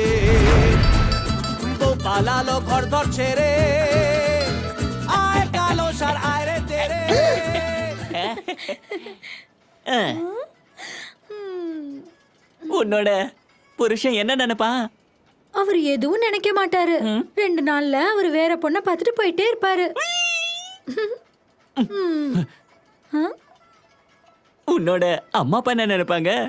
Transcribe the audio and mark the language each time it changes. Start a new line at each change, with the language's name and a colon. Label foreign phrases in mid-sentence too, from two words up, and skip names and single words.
Bangla: বউ পালালো ঘর দর ছেড়ে, আয় কালো সার আয় রে তেরে।
Tamil: உன்னோட புருஷன் என்ன நினைப்பான்? அவர் எதுவும் நினைக்க மாட்டாரு. 2 நாள்ல அவர் வேற பொண்ணை பார்த்துட்டு போயிட்டே இருப்பாரு. உன்னோட அம்மா அப்பா என்ன நினைப்பாங்க?